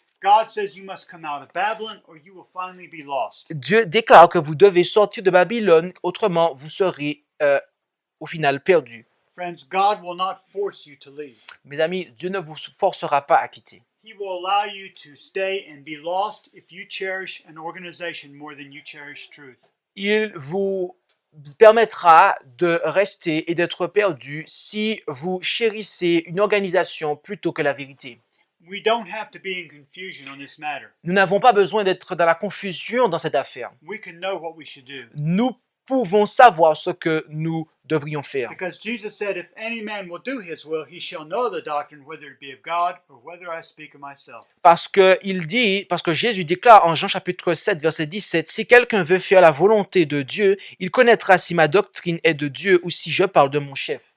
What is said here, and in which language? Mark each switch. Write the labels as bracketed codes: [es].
[en] God says you must come out of Babylon or you will finally be lost. [fr] Dieu déclare que vous devez sortir de Babylone, autrement vous serez au final perdus. [en] Friends, God will not force you to leave. [fr] Mes amis, Dieu ne vous forcera pas à quitter. [en] He will allow you to stay and be lost if you cherish an organization more than you cherish truth. [fr] Il vous permettra de rester et d'être perdu si vous chérissez une organisation plutôt que la vérité. [en] We don't have to be in confusion on this matter. [fr] Nous n'avons pas besoin d'être dans la confusion dans cette affaire. [en] We can know what we should do. [fr] Nous pouvons savoir ce que nous devrions faire. [en] Because Jesus said, if any man will do his will, he shall know the doctrine, whether it be of God or whether I speak of myself. [fr] Parce que Jésus déclare en Jean chapitre 7, verset 17, « Si quelqu'un veut faire la volonté de Dieu, il connaîtra si ma doctrine est de Dieu ou si je parle de mon chef.